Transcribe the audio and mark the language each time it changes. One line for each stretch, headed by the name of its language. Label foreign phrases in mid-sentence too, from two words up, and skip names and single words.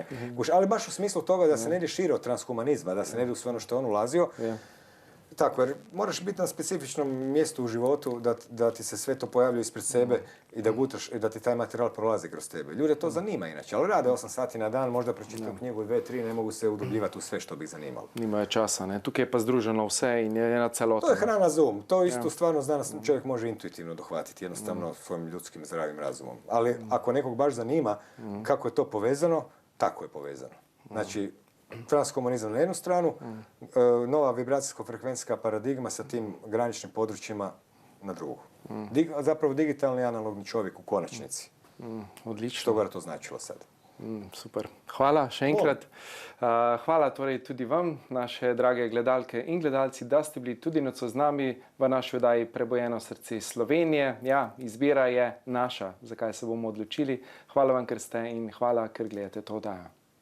Croatian: Ali baš u smislu toga da se ne ide šire od transhumanizma, da se ne ide u sve ono što je on ulazio. Tako, jer moraš biti na specifičnom mjestu u životu da ti se sve to pojavljuje ispred sebe i da gutaš i da ti taj materijal prolazi kroz tebe. Ljude to zanima inače, ali rade 8 sati na dan, možda pročitam knjigu 2-3, ne mogu se udubljivati u sve što bi ih zanimalo.
Slovenian: Nimajo časa, ne? Tukaj je pa združeno vse in je ena celota. To je hrana za um.
Croatian: To isto stvarno znanost čovjek može intuitivno dohvatiti, jednostavno svojim ljudskim zdravim razumom. Ali ako nekog baš zanima kako je to povezano, tako je povezano. Znači, transhumanizam na jednu stranu, nova vibracijsko-frekvencijska paradigma sa tim graničnim područjima na drugu. Zapravo digitalni analogni čovjek u konačnici. Odlično. Što ga to značilo sad? Super.
Slovenian: Hvala še enkrat. Hvala torej tudi vam, naše drage gledalke in gledalci, da ste bili tudi nocoj z nami v naši oddaji Prebojeno srce Slovenije. Ja, izbira je naša, zakaj se bomo odločili. Hvala vam, ker ste in hvala, ker gledate to oddajo.